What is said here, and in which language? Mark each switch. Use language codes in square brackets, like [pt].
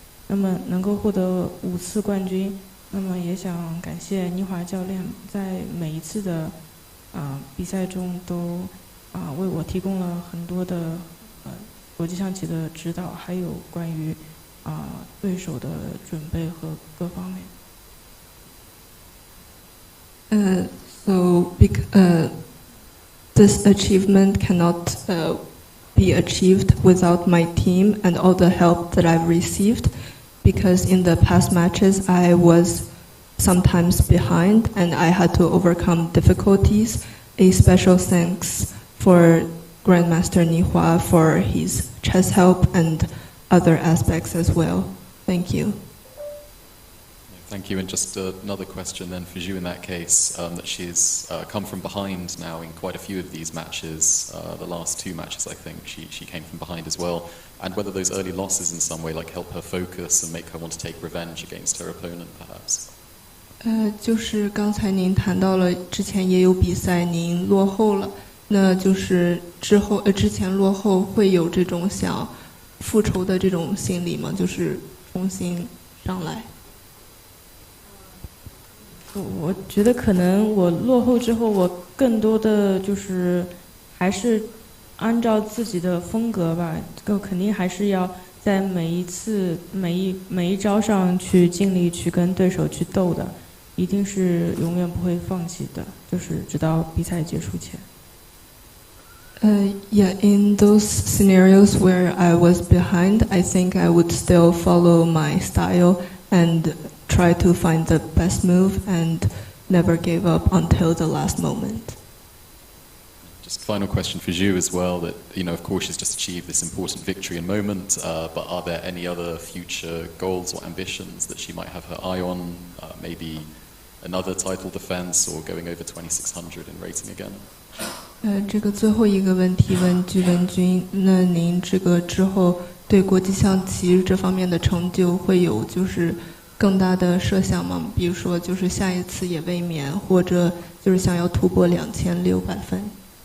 [zh] 那么能够获得5次冠军，那么也想感谢倪华教练在每一次的比赛中都为我提供了很多的国际象棋的指导，还有关于对手的准备和各方面。 [en] So this achievement cannot be achieved without my team and all the help that I've received, because in the past matches I was sometimes behind and I had to overcome difficulties. A special thanks for Grandmaster Nihua for his chess help and other aspects as well. Thank you. Thank you. And just another question then for Ju in that case, that she's come from behind now in quite a few of these matches. The last 2 matches, I think, she came from behind as well. And whether those early losses in some way help her focus and make her want to take revenge against her opponent, perhaps. [zh] 就是刚才您谈到了之前也有比赛您落后了，那就是之前落后会有这种想复仇的这种心理吗？就是重新上来。我觉得可能我落后之后，我更多的就是还是按照自己的风格吧，肯定还是要在每一次每一招上去尽力去跟对手去斗的，一定是永远不会放弃的，就是直到比赛结束前。 [en] Yeah, in those scenarios where I was behind, I think I would still follow my style and try to find the best move and never give up until the last moment. Just final question for Ju as well, that, of course she's just achieved this important victory and moment, but are there any other future goals or ambitions that she might have her eye on, maybe another title defense or going over 2600 in rating again? [zh] 这个最后一个问题问具文君，那您这个之后对国际象棋这方面的成就会有就是更大的设想吗？比如说就是下一次也卫冕，或者就是想要突破2600分。